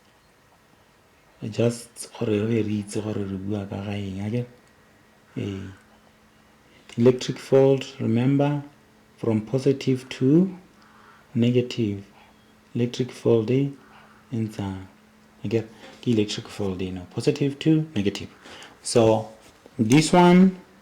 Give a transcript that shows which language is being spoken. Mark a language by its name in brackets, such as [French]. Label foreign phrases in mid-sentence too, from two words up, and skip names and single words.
[English] just [Tswana] gore re itse gore re bua ka ga eng [English] electric field remember from positive to negative electric field inside electric field positive to negative so this one